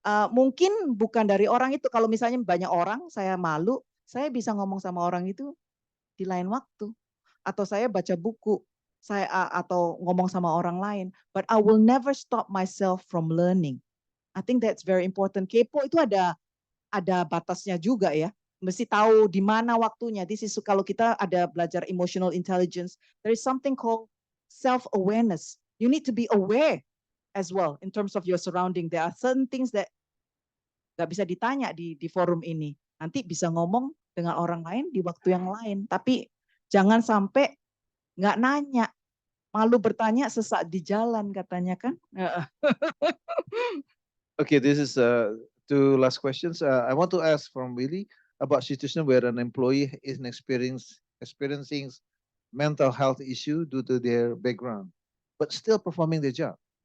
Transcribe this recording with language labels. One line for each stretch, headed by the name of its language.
Indonesian: Mungkin bukan dari orang itu. Kalau misalnya banyak orang, saya malu, saya bisa ngomong sama orang itu di lain waktu. Atau saya baca buku, atau ngomong sama orang lain.
English: But I will never stop myself from learning. I think that's very important.
Indonesian: Kepo itu ada batasnya juga ya. Mesti tahu di mana waktunya.
English: This is
Indonesian: kalau kita ada belajar
English: emotional intelligence, there is something called self-awareness. You need to be aware as well in terms of your surrounding. There are certain things that
Indonesian: nggak bisa ditanya di forum ini. Nanti bisa ngomong dengan orang lain di waktu yang lain. Tapi jangan sampai nggak nanya. Malu bertanya sesaat di jalan katanya kan.
English: Okay, this is two last questions. I want to ask from Willie about situation where an employee is experiencing mental health issue due to their background, but still performing their job.